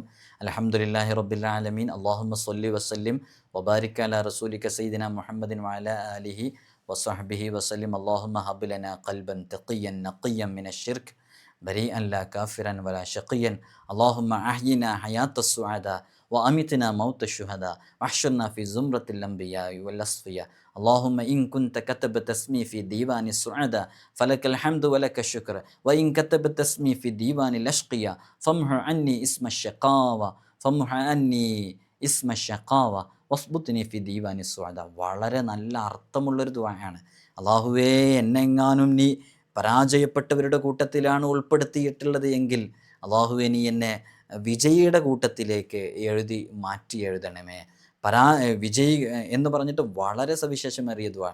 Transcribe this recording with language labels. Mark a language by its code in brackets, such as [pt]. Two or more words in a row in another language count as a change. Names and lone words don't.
[ar] الحمد لله رب العالمين، اللهم صل وسلم وبارك على رسولك سيدنا محمد وعلى آله وصحبه وسلم. اللهم هب لنا قلبا تقيا نقيا من الشرك بريئا لا كافرا ولا شقيا. اللهم أحينا حياة السعداء وأمتنا موت الشهداء واحشرنا في زمرة الأنبياء والأصفياء. اللهم إن كنت كتبت اسمي في ديوان السعداء فلك الحمد ولك الشكر وإن كتبت اسمي في ديوان الأشقياء فامح عني اسم الشقاوة فامح عني اسم الشقاوة واثبتني في ديوان السعداء. [ml] വളരെ നല്ല അർത്ഥമുള്ളൊരു ദുആയാണ്. അല്ലാഹുവേ, എന്നെങ്ങാനും നീ പരാജയപ്പെട്ടവരുടെ കൂട്ടത്തിലാണ് ഉൾപ്പെടുത്തിയിട്ടുള്ളത് എങ്കിൽ അല്ലാഹുവേ, നീ എന്നെ വിജയിയുടെ കൂട്ടത്തിലേക്ക് മാറ്റി എഴുതണമേ. വിജയി എന്ന് പറഞ്ഞിട്ട് വളരെ സവിശേഷമേറിയ ദുആ.